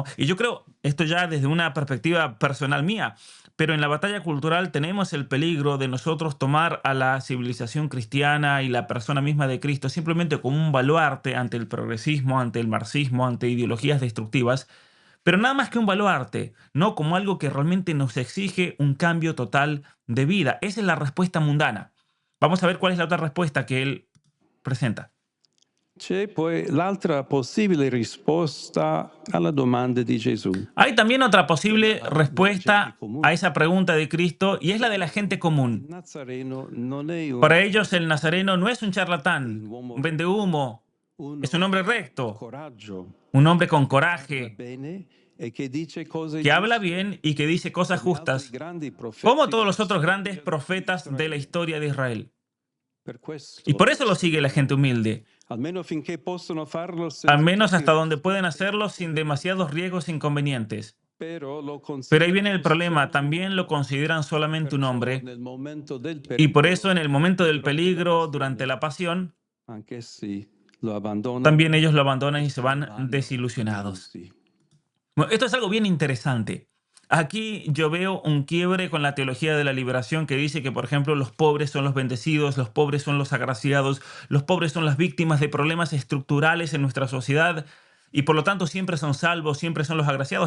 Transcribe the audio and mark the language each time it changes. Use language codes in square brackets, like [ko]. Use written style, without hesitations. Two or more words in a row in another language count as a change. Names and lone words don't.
[es] Y yo creo, esto ya desde una perspectiva personal mía, pero en la batalla cultural tenemos el peligro de nosotros tomar a la civilización cristiana y la persona misma de Cristo simplemente como un baluarte ante el progresismo, ante el marxismo, ante ideologías destructivas, pero nada más que un baluarte, no como algo que realmente nos exige un cambio total de vida. Esa es la respuesta mundana. Vamos a ver cuál es la otra respuesta que él presenta. [it] C'è poi l'altra possibile risposta alla domanda di Gesù. [es] Hay también otra posible respuesta a esa pregunta de Cristo y es la de la gente [it] Il [es] común. [it] Nazareno non è un [es] Para ellos el nazareno no es un charlatán, un [it] uomo, [es] vendehumo, es un [it] uno [es] hombre [it] con [es] recto, [it] coraggio, [es] un hombre con [it] parla [es] coraje, [it] bene e che dice cose [es] que habla [it] giuste, [es] bien y que dice cosas [it] come altri [es] justas, [it] grandi [es] como [it] profeti [es] todos [it] della [es] los otros [it] storia [es] grandes [it] di [es] profetas de la [it] Israele. [es] historia de Israel. [it] Per [es] Y [it] questo [es] por eso lo sigue la gente humilde, [it] almeno finché possono farlo [es] al [it] senza [es] menos [it] troppi [es] hasta donde [it] rischi, [es] pueden hacerlo sin demasiados riesgos e inconvenientes. [it] però lo [es] Pero ahí viene el [it] considerano [es] problema, [it] solamente [es] también lo consideran solamente un [it] perciò [es] hombre [it] nel momento del [es] y por eso [it] pericolo, [es] en el momento del [it] durante la [es] peligro, durante [it] passione, [es] la pasión, [it] anch'essi lo abbandonano [es] también ellos lo [it] e [es] abandonan y se [it] se ne [es] van [it] vanno [es] desilusionados. [it] delusi. [es] Bueno, esto es algo bien interesante. Aquí yo veo un quiebre con la teología de la liberación que dice que, por ejemplo, los pobres son los bendecidos, los pobres son los agraciados, los pobres son las víctimas de problemas estructurales en nuestra sociedad y por lo tanto siempre son salvos, siempre son los agraciados.